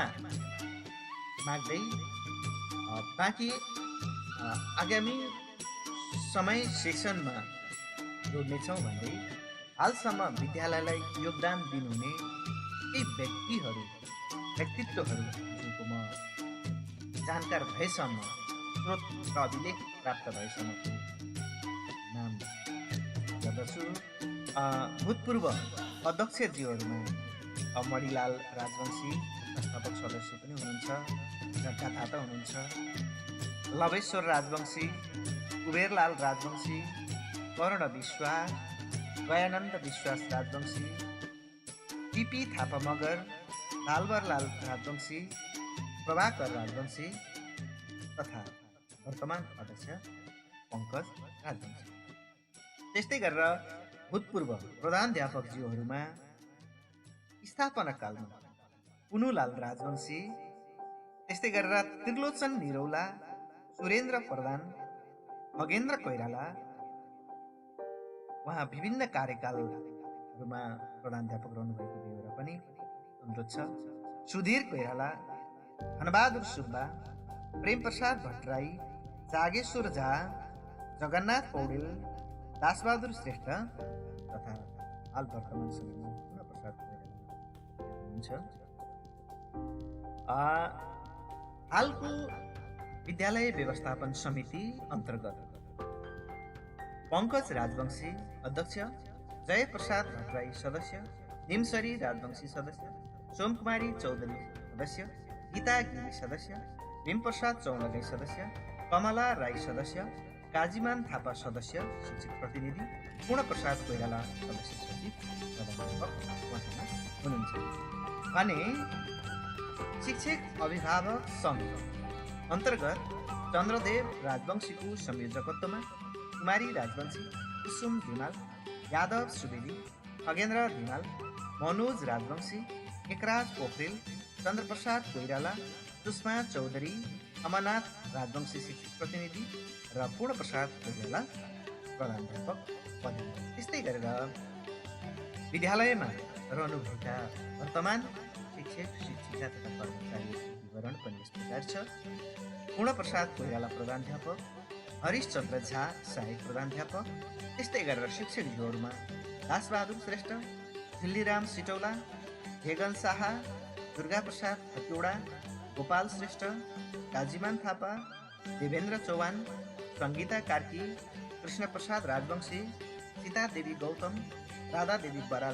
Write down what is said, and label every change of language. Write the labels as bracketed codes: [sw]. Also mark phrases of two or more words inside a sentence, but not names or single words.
[ne] माग्दै बाँकी आगामी समय सेसनमा जोड्नेछौँ भन्दै हालसम्म विद्यालयलाई योगदान दिनुहुने केही व्यक्तित्वहरू जुनको म जानकार भएसम्म, स्रोत र अभिलेख प्राप्त भएसम्मको नाम गर्दछु। भूतपूर्व अध्यक्षज्यूहरूमा मणिलाल राजवंशी संस्थापक सदस्य पनि हुनुहुन्छ, जनतादाता हुनुहुन्छ, लवेश्वर राजवंशी, कुबेरलाल राजवंशी, कर्ण विश्वास, दयानन्द विश्वास राजवंशी, टिपी थापा मगर, लालबरलाल राजवंशी, प्रभाकर राजवंशी तथा वर्तमान अध्यक्ष पङ्कज राजवंशी। त्यस्तै गरेर भूतपूर्व प्रधानाध्यापकज्यूहरूमा स्थापना कालमा पुनुलाल राजवंशी, त्यस्तै गरेर त्रिलोचन निरौला, सुरेन्द्र प्रधान, खगेन्द्र कोइराला, उहाँ विभिन्न कार्यकालहरूमा प्रधानाध्यापक रहनुभएको बेहोरा पनि अनुरोध छ। सुधीर कोइराला, धनबहादुर सुब्बा, प्रेमप्रसाद भट्टराई, जागेश्वर झा, जगन्नाथ पौडेल, दासबहादुर श्रेष्ठ तथा हाल वर्तमान समयमा पूर्णप्रसाद कोइराला हुनुहुन्छ। हालको विद्यालय व्यवस्थापन समिति अन्तर्गत पङ्कज राजवंशी अध्यक्ष, जयप्रसाद भट्टराई सदस्य, निमसरी राजवंशी सदस्य, सोमकुमारी चौधरी सदस्य, गीता गिरी सदस्य, भीमप्रसाद चौनगै सदस्य, कमला राई सदस्य, काजीमान थापा सदस्य, शिक्षक प्रतिनिधि, पूर्णप्रसाद कोइराला सदस्य सचिव हुनुहुन्छ भने शिक्षक अभिभावक सङ्घ अन्तर्गत चन्द्रदेव राजवंशीको संयोजकत्वमा कुमारी राजवंशी, कुसुम धिमाल, यादव सुवेदी, खगेन्द्र धिमाल, मनोज राजवंशी, एकराज पोखरेल, चन्द्रप्रसाद कोइराला, सुषमा चौधरी, अमरनाथ राजवंशी शिक्षक प्रतिनिधि र पूर्णप्रसाद कोइराला प्रधानाध्यापक पदमा। त्यस्तै गरेर विद्यालयमा रहनुभएका वर्तमान शिक्षक शिक्षिका तथा कर्मचारीहरूको विवरण पनि यस प्रकार छ। पूर्णप्रसाद कोइराला प्रधानाध्यापक, हरिशचन्द्र झा सहायक प्रधानाध्यापक, त्यस्तै गरेर शिक्षकज्यूहरूमा दासबहादुर श्रेष्ठ, झिल्लीराम सिटौला, हेगन शाह, दुर्गाप्रसाद हतिवडा, गोपाल श्रेष्ठ, काजीमान थापा, देवेन्द्र चौहान, सङ्गीता कार्की, कृष्णप्रसाद राजवंशी, सीतादेवी गौतम, राधादेवी बराल